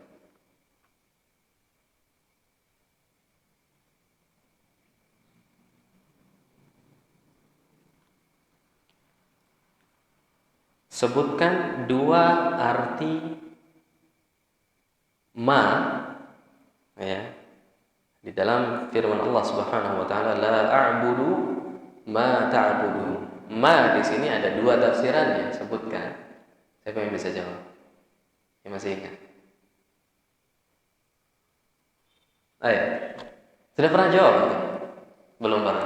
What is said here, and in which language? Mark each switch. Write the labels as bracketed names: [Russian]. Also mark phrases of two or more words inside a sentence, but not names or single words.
[Indonesian] Sebutkan 2 arti ma di dalam firman Allah [Arabic] سبحانه وتعالى, لا أعبد ما تعبدون. [Indonesian] Ma di sini ada 2 tafsirannya, sebutkan. Siapa yang bisa jawab? Yang masih ingat? Ayo. Sudah pernah jawab? Belum pernah.